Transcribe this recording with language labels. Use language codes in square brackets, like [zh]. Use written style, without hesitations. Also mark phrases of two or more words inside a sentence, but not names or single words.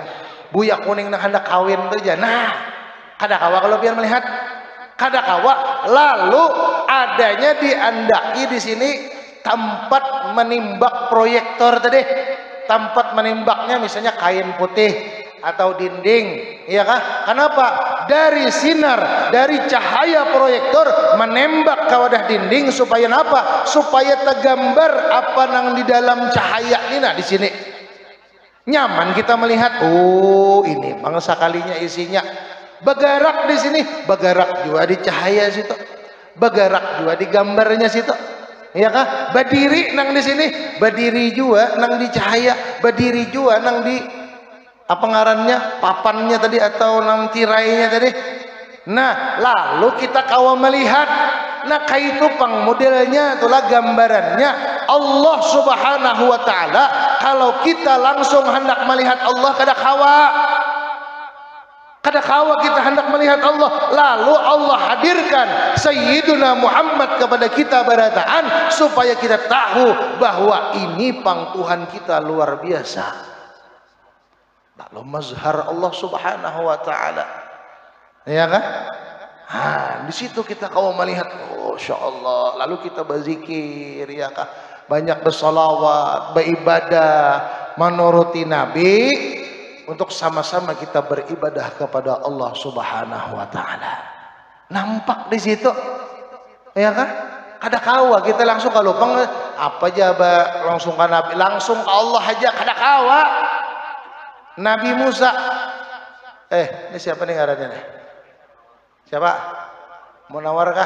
[bjn] Buaya kuning nah hendak kawin tuh aja. Nah, kada kawa kalau biar melihat, kada kawa. Lalu adanya diandaki di sini tempat menimbak proyektor tadi, tempat menimbaknya misalnya kain putih atau dinding, iya kah? Kenapa? Dari sinar, dari cahaya proyektor menembak ke wadah dinding supaya apa? Supaya tergambar apa nang di dalam cahaya ini nah di sini. Nyaman kita melihat, oh ini bangsa kalinya isinya. Bergerak di sini, bergerak juga di cahaya situ, bergerak juga di gambarnya situ, ya kah? Berdiri nang di sini, berdiri juga nang di cahaya, berdiri juga nang di apa ngarannya, papannya tadi atau nang tirainya tadi. Nah, lalu kita kawa melihat, nah kayak itu pang modelnya, itulah gambarannya Allah [ar] سبحانه وتعالى. [bjn] Kalau kita langsung hendak melihat Allah kada kawa. Kada kawa kita hendak melihat Allah, lalu Allah hadirkan Sayyiduna Muhammad kepada kita berataan supaya kita tahu bahwa ini pang Tuhan kita luar biasa. Lalu mazhar Allah [ar] سبحانه وتعالى, [bjn] ya kan? Nah, di situ kita kawa melihat, oh [ar] ما شاء الله. [bjn] Lalu kita berzikir, ya kan? Banyak bersalawat, beribadah, menuruti Nabi. Untuk sama-sama kita beribadah kepada Allah [ar] سبحانه وتعالى. [bjn] Nampak di situ, ya kan? Kada kawa kita langsung kalau pang apa aja langsung ke Nabi, langsung ke Allah aja kada kawa. Nabi Musa, ini siapa nih ngarannya nih? Siapa? Munawar kah?